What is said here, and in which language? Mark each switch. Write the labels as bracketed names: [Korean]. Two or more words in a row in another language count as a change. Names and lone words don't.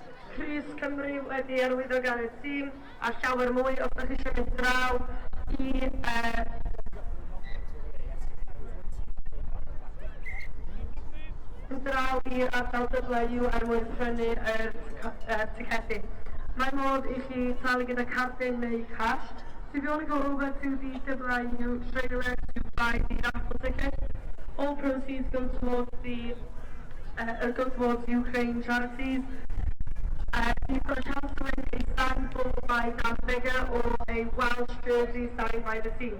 [Welsh] Crys Cymru wedi arwyddo gan y tîm a llawer mwy os ydych chi eisiau mynd draw i ardal W er mwyn prynu'r ticedi. Mae modd I chi talu gyda cardyn neu cash. [English] So if you want to go over to the WU trailer to buy the raffle ticket, all proceeds go towards Ukraine charities. You've got a chance to win a signed ball by Dan Bigger or a Welsh jersey signed by the team.